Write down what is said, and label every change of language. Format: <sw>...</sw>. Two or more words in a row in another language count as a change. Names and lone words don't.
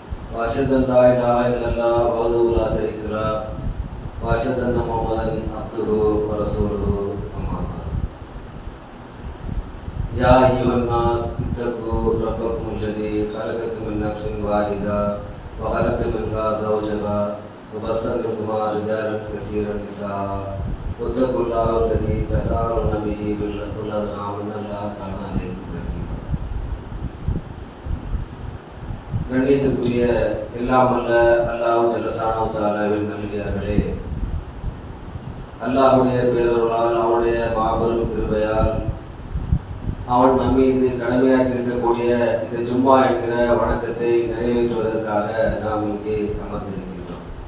<ar>وأشهد أن لا إله إلا الله وحده لا شريك له وأشهد أن محمدا عبده ورسوله أما بعد يا أيها الناس اتقوا ربكم الذي خلقكم من نفس واحدة وخلق منها زوجها وبث منهما رجالا كثيرا نساء واتقوا الله الذي تساءلون به والأرحام إن الله كان عليكم رقيبا.</ar> <ta>கண்ணியத்துக்குரிய எல்லாமல்ல</ta> <ar>الله جل شأنه تعالى</ar> <ta>நல்லடியார்களே, அல்லாஹ்வுடைய பேரருளால் அவனுடைய மாபெரும் கிருபையால் அவன் நம்மீது கடமையாக்கி இருக்கக்கூடிய இந்த ஜும்மா என்கிற வணக்கத்தை நிறைவேற்றுவதற்காக நாம் இங்கே அமர்ந்திருக்கின்றோம்.</ta>